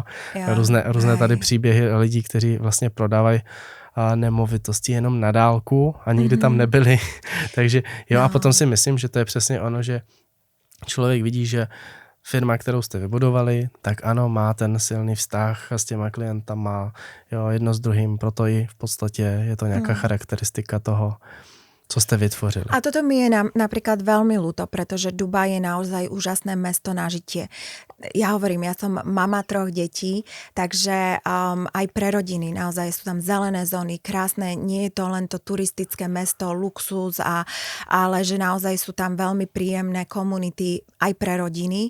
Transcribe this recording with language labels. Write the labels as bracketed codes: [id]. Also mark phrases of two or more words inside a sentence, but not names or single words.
[cs] Různé tady příběhy lidí, kteří vlastně prodávají nemovitosti jenom na dálku a nikdy tam nebyli. Takže a potom si myslím, že to je přesně ono, že člověk vidí, že firma, kterou jste vybudovali, tak ano, má ten silný vztah s těma klientama, jedno s druhým, proto i v podstatě je to nějaká charakteristika toho, [sk] co ste vytvorili. A toto mi je napríklad veľmi ľúto, pretože Dubaj je naozaj úžasné mesto na žitie. Ja hovorím, ja som mama 3 detí, takže aj pre rodiny naozaj sú tam zelené zóny, krásne, nie je to len to turistické mesto, luxus, ale že naozaj sú tam veľmi príjemné komunity aj pre rodiny.